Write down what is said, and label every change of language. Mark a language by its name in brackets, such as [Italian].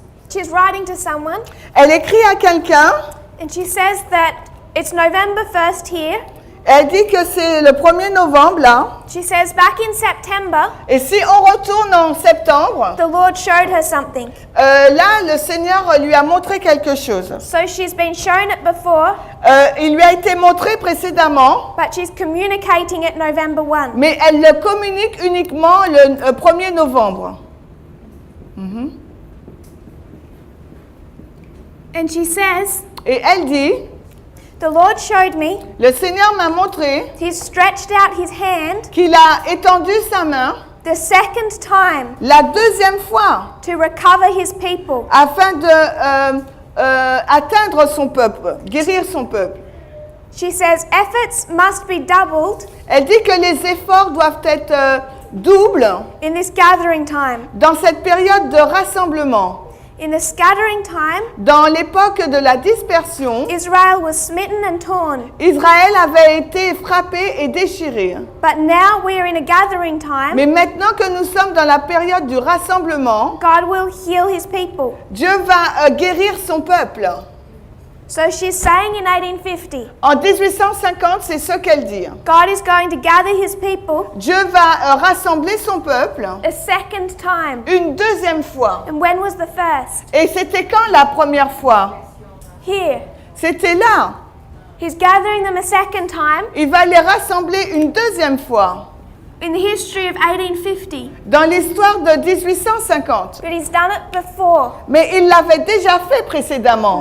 [English] She's writing to someone [French] Elle écrit à quelqu'un, [English] and she says that it's November 1st here. [French] elle dit que c'est le 1er novembre là, [English] She says back in September, [French] et si on retourne en septembre, [English] the Lord showed her something. [French] là le Seigneur lui a montré quelque chose. [English] So she's been shown it before, [French] Il lui a été montré précédemment, [English] but she's communicating it November 1. [French] mais elle le communique uniquement le 1er novembre. [English] And she says, [French] Et elle dit, [English] the Lord showed me, [French] le Seigneur m'a montré [English] He stretched out His hand [French] qu'il a étendu sa main [English] the second time [French] la deuxième fois [English] to recover His people. [French] afin de atteindre son peuple, guérir son peuple. [English] She says efforts must be doubled [French] Elle dit que les efforts doivent être doubles [English] in this gathering time. [French] dans cette période de rassemblement. [English] In the scattering time, [French] Dans l'époque de la dispersion, [English] Israel was smitten and torn. [French] Israël avait été frappé et déchiré. [English] But now we are in a gathering time. [French] Mais maintenant que nous sommes dans la période du rassemblement, [English] God will heal His people. [French] Dieu va guérir son peuple. [English] So she's saying in 1850, [French] En 1850, c'est ce qu'elle dit. [English] God is going to gather his people [French] Dieu va rassembler son peuple [English] a second time. [French] une deuxième fois. [English] And when was the first? [French] Et c'était quand la première fois? [English] Here. [French] C'était là. [English] He's gathering them a second time [French] Il va les rassembler une deuxième fois [English] in the history of 1850. [French] dans l'histoire de 1850. [English] But he's done it before. [French] Mais il l'avait déjà fait précédemment.